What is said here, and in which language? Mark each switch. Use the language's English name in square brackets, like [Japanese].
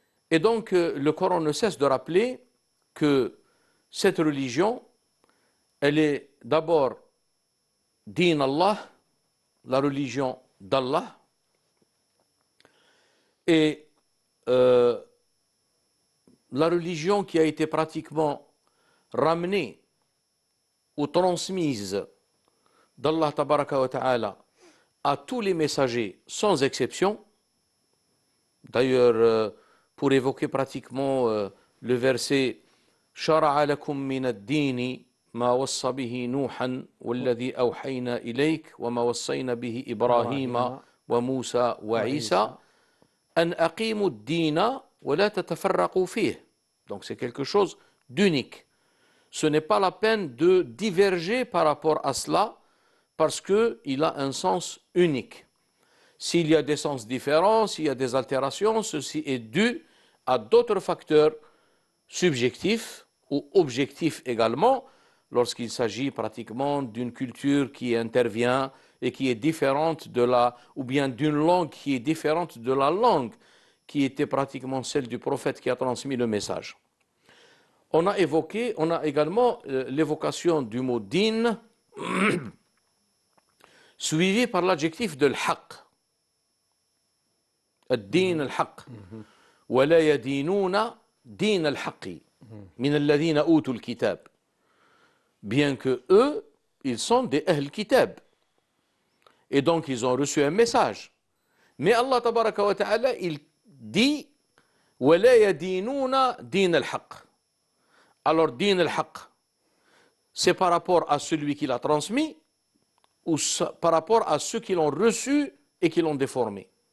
[French] Et donc le Coran ne cesse de rappeler que cette religion, elle est d'abord din Allah, la religion d'Allah, et la religion qui a été pratiquement ramenée ou transmise d'Allah tabaraka wa ta'ala à tous les messagers sans exception. D'ailleurs, pour évoquer pratiquement le verset [Arabic] شرع لكم من الدين ما وصى به نوحا والذي أوحينا إليك وما وصينا به إبراهيم وموسى وعيسى أن أقيموا الدين ولا تتفرقوا فيه. [French] Donc c'est quelque chose d'unique. Ce n'est pas la peine de diverger par rapport à cela parce qu'il a un sens unique. S'il y a des sens différents, s'il y a des altérations, ceci est dû à d'autres facteurs subjectifs ou objectifs également, lorsqu'il s'agit pratiquement d'une culture qui intervient et qui est différente ou bien d'une langue qui est différente de la langue qui était pratiquement celle du prophète qui a transmis le message. On a également l'évocation du mot din, suivi par l'adjectif de l'haq. [Arabic] الدين الحق ولا يدينون دين الحق من الذين أوتوا الكتاب. [French] Bien que eux, ils sont des ahl kitab. Et donc ils ont reçu un message. Mais Allah tabaraka wa ta'ala, il dit [Arabic] ولا يدينون دين الحق. [French] Alors din al-haq, c'est par rapport à celui qui l'a transmis ou par rapport à ceux qui l'ont reçu et qui l'ont déformé.